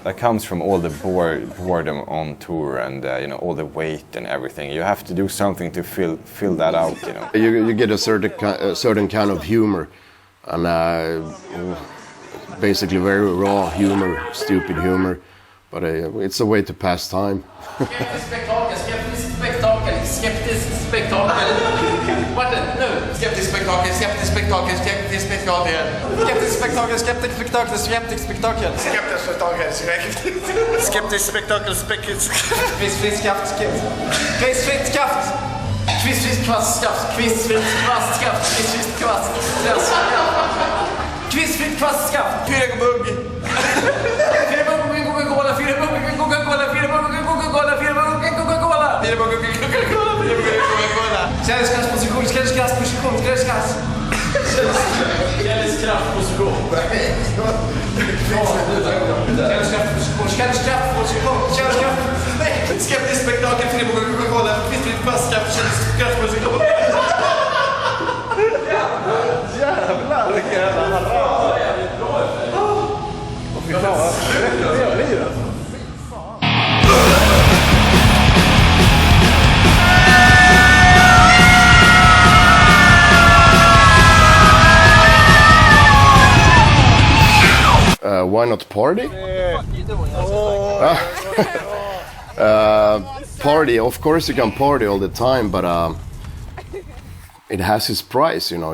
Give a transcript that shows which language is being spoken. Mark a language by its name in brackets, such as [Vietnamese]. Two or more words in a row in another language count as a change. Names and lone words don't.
[English] That comes from all the boredom on tour and you know, all the weight and everything. You have to do something to fill that out, you know. You get a certain kind of humor, and basically very raw humor, stupid humor, but it's a way to pass time. [Swedish] Skeptisk spektakel. Martin, nu! Skeptisk spektakel. Skeptisk spektakel. Skeptisk spektakel. Skeptisk spektakel. Skeptisk spektakel. Skeptisk spektakel. Skeptisk spektakel. Skeptisk spektakel. Kvistfritt skaft. Kvistfritt skaft. Kvistfritt kvastskaft. Kvistfritt kvastskaft. Kvistfritt kvast. Kvistfritt kvastskaft. Fyrbugg. Fyrbugg. Coca-Cola. Fyrbugg. Coca-Cola. Fyrbugg. Coca-Cola. Fyrbugg. Coca-Cola. Fyrbugg. Kärlekskraftposition, kärlekskraftposition, kärlekskraft. Kärlekskraftposition. Kärlekskraftposition, kärlekskraft. Skeptisk spektakel, Fyrbugg och Coca-Cola, kvistfritt kvastskaft, kärlekskraftposition. Jävlar, vilken jävla harra. Fy fan, vad jag blir det. [English] Why not party? Party, of course you can party all the time, but it has its price, you know.